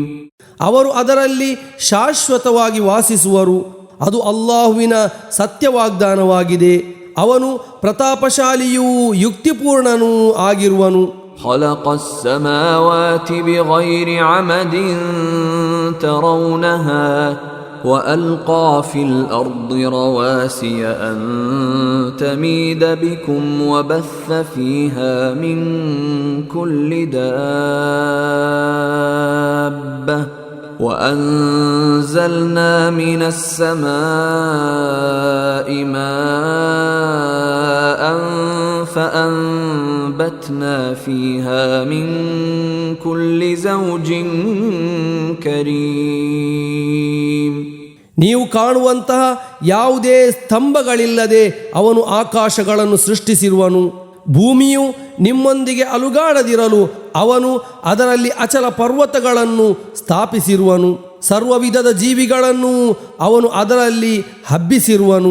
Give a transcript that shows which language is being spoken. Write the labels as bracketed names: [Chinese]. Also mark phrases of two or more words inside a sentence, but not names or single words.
[Kannada] ಅವರು ಅದರಲ್ಲಿ ಶಾಶ್ವತವಾಗಿ ವಾಸಿಸುವರು. ಅದು ಅಲ್ಲಾಹುವಿನ ಸತ್ಯವಾಗ್ದಾನವಾಗಿದೆ. ಅವನು ಪ್ರತಾಪಶಾಲಿಯೂ ಯುಕ್ತಿಪೂರ್ಣನೂ ಆಗಿರುವನು. [Arabic] خلق السماوات بغير عمد ترونها وألقى في الأرض رواسي أن تميد بكم وبث فيها من كل دابة وأنزلنا من السماء ماء فأنبتنا فيها من كل زوج كريم. [Kannada] ನೀವು ಕಾಣುವಂತಹ ಯಾವುದೇ ಸ್ತಂಭಗಳಿಲ್ಲದೆ ಅವನು ಆಕಾಶಗಳನ್ನು ಸೃಷ್ಟಿಸಿರುವನು. ಭೂಮಿಯು ನಿಮ್ಮೊಂದಿಗೆ ಅಲುಗಾಡದಿರಲು ಅವನು ಅದರಲ್ಲಿ ಅಚಲ ಪರ್ವತಗಳನ್ನು ಸ್ಥಾಪಿಸಿರುವನು. ಸರ್ವ ವಿಧದ ಜೀವಿಗಳನ್ನು ಅವನು ಅದರಲ್ಲಿ ಹಬ್ಬಿಸಿರುವನು.